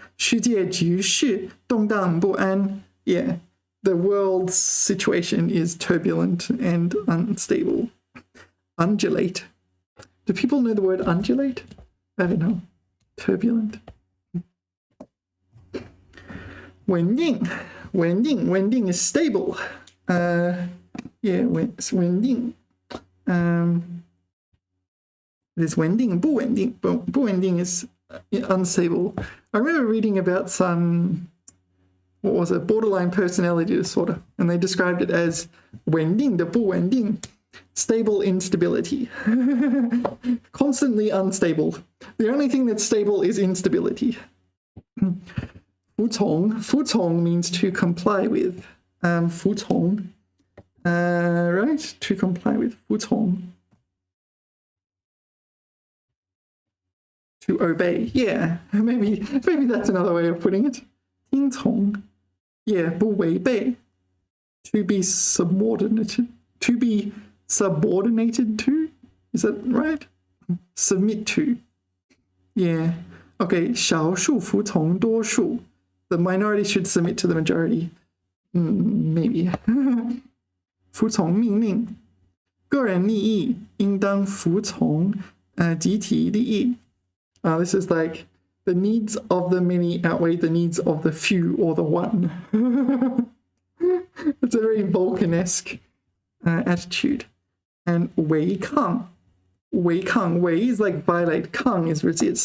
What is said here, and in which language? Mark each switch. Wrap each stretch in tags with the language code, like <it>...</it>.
<zh>世界局势动荡不安</zh> <en>yeah, the world's situation is turbulent and unstable. Undulate. Do people know the word undulate? I don't know. Turbulent. 稳定 is stable. Yeah, 稳定 there's 稳定不稳定 不稳定 is unstable. I remember reading about some, what was it, borderline personality disorder, and they described it as</en> <zh>稳定的不稳定</zh> <en>stable instability. Constantly unstable. The only thing that's stable is instability. 服从 means to comply with. 服从 right, to comply with 服从 to obey. Yeah, maybe that's another way of putting it. 听从 yeah, 不违背 to be subordinated to, is that right? Submit to. Yeah.</en> <zh>Okay, 少数服从多数.</zh> <en>The minority should submit to the majority. Maybe.</en> <zh>服从命令 个人利益应当服从集体利益.</zh> <en>This is like the needs of the many outweigh the needs of the few or the one. It's a very Vulcan-esque attitude. And 违抗 违 is like violate, 抗 is resist.</en>